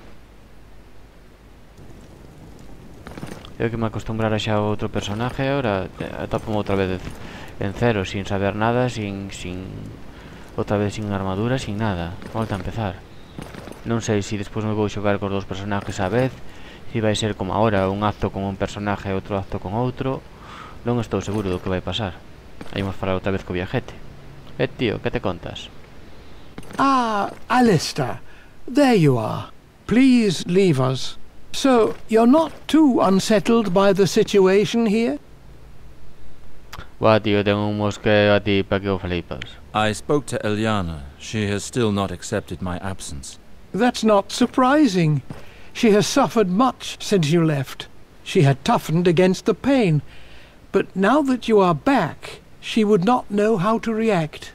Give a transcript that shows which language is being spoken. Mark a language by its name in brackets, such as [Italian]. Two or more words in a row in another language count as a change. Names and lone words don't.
[Galician] Yo que me acostumbrara xa a outro personaje, ahora atopo outra vez en cero, [Spanish] sin saber nada, [Galician] outra vez [Spanish] sin armadura, sin nada. [Galician] Volta a empezar. Non sei se despois me vou xogar cos dous personajes á vez, se vai ser como ahora, un acto con un personaje e outro acto con outro. Non estou seguro do que vai pasar. Aí vamos falar outra vez co viajete. Tío, que te contas? [English] Ah, Alistair, there you are. Please leave us. So, you're not too unsettled by the situation here? [Spanish] Buah, tío, tengo un mosqueo a ti [Galician] pa que o flipas. [English] I spoke to Eliana. She has still not accepted my absence. That's not surprising. She has suffered much since you left. She had toughened against the pain. But now that you are back, she would not know how to react.